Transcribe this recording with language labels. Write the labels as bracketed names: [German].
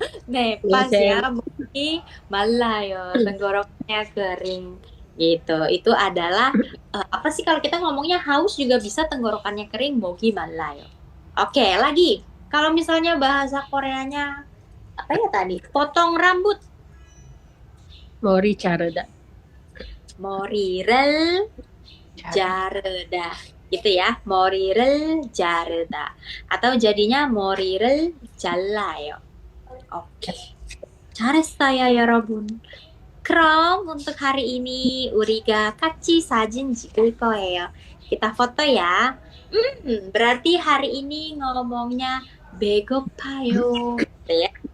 [Indonesian] Nih pas ya, mogi malayo, tenggorokannya kering gitu. Itu adalah apa sih kalau kita ngomongnya haus juga bisa tenggorokannya kering, mogi malayo. Oke, lagi kalau misalnya bahasa Koreanya apa ya tadi? Potong rambut. [Korean] 머리 자르다. 머리를 자르다 [Indonesian] gitu ya, [Korean] 머리를 자르다 [Indonesian] atau jadinya [Korean] 머리를 잘라요. Oke, 잘했어요 여러분. 그럼 [Indonesian] untuk hari ini [Korean] 우리가 같이 사진 찍을 거예요. [Indonesian] Kita foto ya. Berarti hari ini ngomongnya 배고파요 gitu ya.